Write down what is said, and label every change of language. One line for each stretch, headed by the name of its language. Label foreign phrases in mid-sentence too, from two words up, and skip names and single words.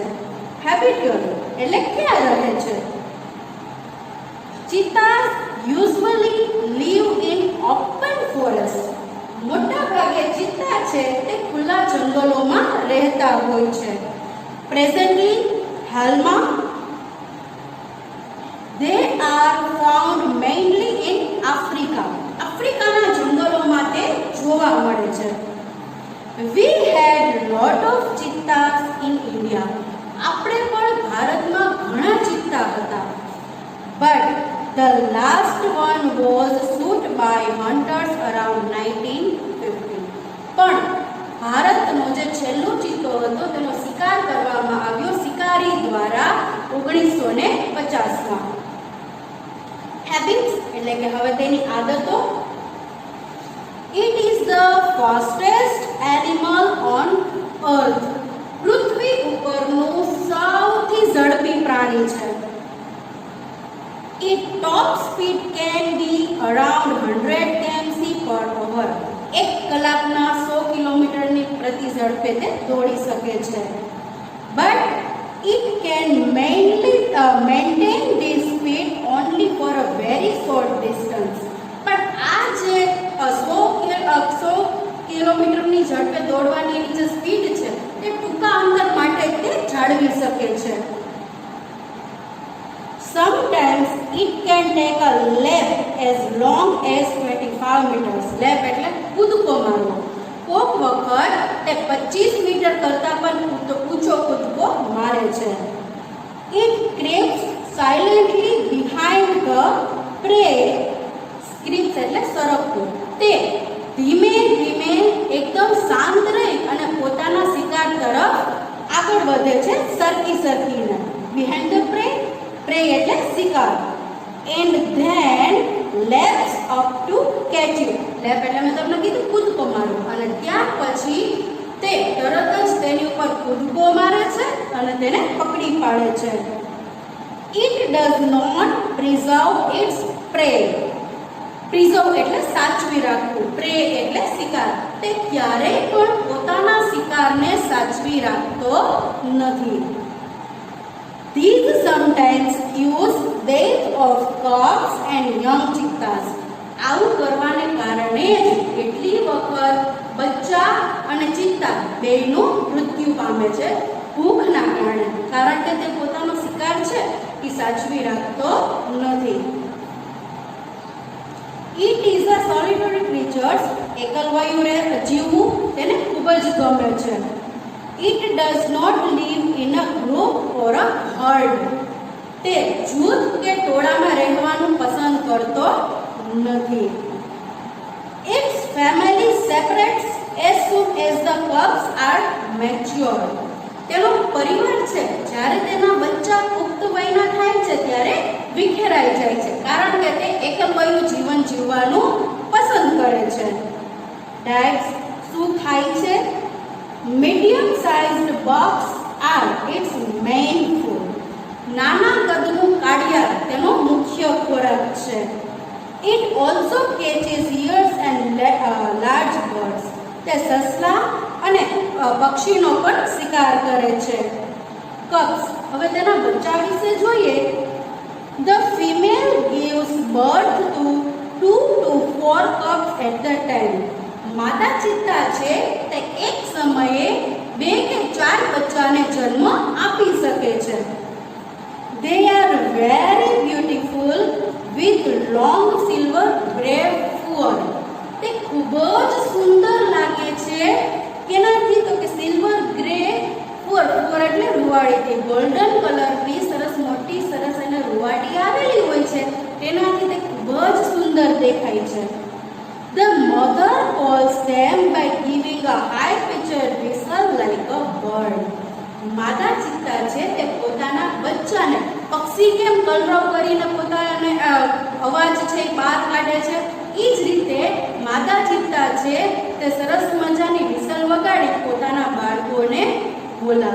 Gujarati: હેબિટ્યુઅલ એટલે ક્યાં રહે છે.
English: cheetahs usually live in open forest.
Gujarati: મોટા ભાગે ચિત્તા છે તે ખુલ્લા જંગલોમાં રહેતા હોય છે.
English: પ્રેઝન્ટલી હાલમાં they are found mainly in Africa.
Gujarati: આફ્રિકાના જંગલોમાં તે જોવા મળે છે.
English: We had lot of cheetahs in India.
Gujarati: આપણે પણ ભારતમાં ઘણા ચિત્તા હતા.
English: But the last one was shot by hunters around 1950.
Gujarati: પણ ભારતનો જે છેલ્લો ચિત્તો હતો તેનો શિકાર કરવામાં આવ્યો શિકારી દ્વારા 1950માં. Habits એટલે કે હવે તેની આદતો.
English: It is the fastest animal on earth.
Gujarati: પૃથ્વી ઉપરનું સૌથી ઝડપી પ્રાણી છે.
English: Its top speed can be around 100 km/h.
Gujarati: એક કલાકના 100 કિલોમીટરની પ્રતિ ઝડપે તે દોડી શકે છે.
English: But it can maintain this speed only for a very short distance.
Gujarati: પણ આ જે 100 કિલોમીટરની ઝડપે દોડવાની એની જે સ્પીડ છે તે ટૂંકા અંતર માટે તે જાળવી શકે છે.
English: Sometimes it can take a leap as long as 25 meters.
Gujarati: Leap એટલે કૂદકો મારવો. કોક વખત તે 25 મીટર કરતા પણ ઊંચો કૂદકો મારે છે.
English: It creeps silently behind the prey.
Gujarati: Creeps એટલે સરકવું. તે ધીમે ધીમે એકદમ શાંત રહી અને પોતાના શિકાર તરફ આગળ વધે છે સરકીને.
English: Behind the prey, prey
Gujarati: એટલે શિકાર.
English: And then leaps up to catch it.
Gujarati: લેપ એટલે મેં તમને કીધું કૂદકો મારવો. અને ત્યાર પછી તે તરત જ તેની ઉપર કૂદકો મારે છે અને તેને પકડી પાડે છે.
English: It does not preserve its prey.
Gujarati: પ્રિઝર્વ એટલે સાચવી રાખવું. પ્રે એટલે શિકાર. તે ક્યારેય પણ પોતાના શિકારને સાચવી રાખતો નથી.
English: These sometimes use death of cubs and young cheetahs.
Gujarati: આવું કરવાને કારણે જ કેટલી વખત બચ્ચા અને ચિત્તા બેયનું મૃત્યુ પામે છે ભૂખના કારણે. કારણ કે તે પોતાનો શિકાર છે એ સાચવી રાખતો નથી.
English: It is a solitary creature.
Gujarati: એકલવાયુ જીવવું તેને ખૂબ જ ગમે છે.
English: It does not live in a group or a herd.
Gujarati: તે જૂથ કે ટોળામાં રહેવાનું પસંદ કરતો નથી.
English: Its family separates as soon as the cubs are mature.
Gujarati: તેનો પરિવાર છે જ્યારે તેના બચ્ચા પુખ્ત વયના થાય છે ત્યારે વિખેરાઈ જાય છે. કારણ કે તે એકલવાયુ જીવન જીવવાનું પસંદ કરે છે. Dags શું ખાય છે?
English: medium sized bucks are its main food.
Gujarati: નાના કદનું કાળિયાર તેનો મુખ્ય ખોરાક છે.
English: It also catches ears and large birds.
Gujarati: તે સસલા અને પક્ષીનો પણ શિકાર કરે છે. Cubs હવે તેના બચ્ચા વિશે જોઈએ.
English: The female gives birth to 2 to 4 cubs at the time.
Gujarati: માતા ચિત્તા છે તે એક સમયે 2 કે 4 બચ્ચાને જન્મ આપી શકે છે.
English: They are very beautiful with long silver gray fur.
Gujarati: તે ખૂબ જ સુંદર લાગે છે. કેનાથી તો કે
English: silver gray fur
Gujarati: એટલે રૂવાડી.
English: golden colorની
Gujarati: સરસ મોટી સરસ અને રૂવાડી આવેલી હોય છે તેનાથી તે ખૂબ જ સુંદર દેખાય છે.
English: The mother calls them by giving a high-pitched whistle like a bird.
Gujarati: માતા ચિત્તા છે તે પોતાના બચ્ચાને પક્ષી કેમ કલરવ કરીને પોતાને અવાજ છે બહાર કાઢે છે એ જ રીતે માતા ચિત્તા છે તે સરસ મજાની વિસલ વગાડી પોતાના બાળકોને બોલાવે છે.